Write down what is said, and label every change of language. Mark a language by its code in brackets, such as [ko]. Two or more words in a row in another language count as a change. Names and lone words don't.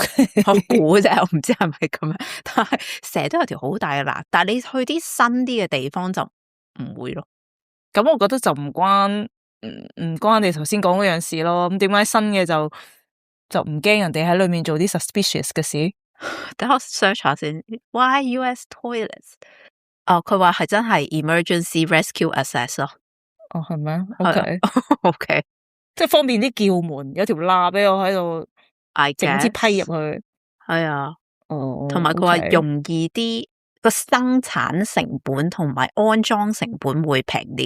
[yue] 我估啫，我唔知係咪咁樣，但係成日都有條好大嘅罅，但係你去啲新啲嘅地方就唔會咯。咁我覺得就唔關你頭先講嗰樣事咯。咁點解新嘅就唔驚人哋喺裏面做啲 suspicious 嘅事？等我 search 下先。 [en] Why US toilets？ [yue] 哦，佢話係真係 [en] emergency rescue access [yue] 咯。哦，係咩？OK， OK，即係方便啲叫門，有條罅俾我喺度。整支批入去，係啊，同埋佢 OK 話容易啲，個生產成本同埋安裝成本會平啲。